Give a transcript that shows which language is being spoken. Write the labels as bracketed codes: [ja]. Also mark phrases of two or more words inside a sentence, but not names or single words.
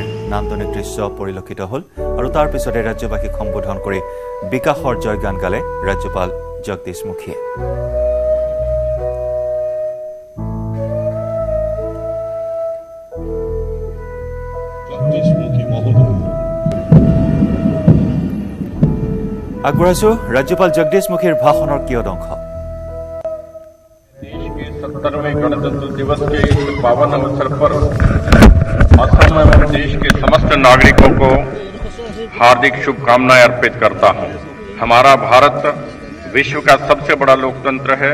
[as] নান্দনিক দৃশ্য পৰিলক্ষিত হ'ল আৰু তাৰ পিছতে ৰাজ্যবাসীক সম্বোধন কৰি বিকাশৰ জয়গান গালে ৰাজ্যপাল জগদীশ মুখীয়ে আগবঢ়াইছো ৰাজ্যপাল জগদীশ মুখীৰ ভাষণৰ কিয়দ অংশ [hi] देश के 70वें गणतंत्र दिवस के इस पावन अवसर पर असम एवं देश के समस्त नागरिकों को हार्दिक शुभकामनाएं अर्पित करता हूं। हमारा भारत विश्व का सबसे बड़ा लोकतंत्र है।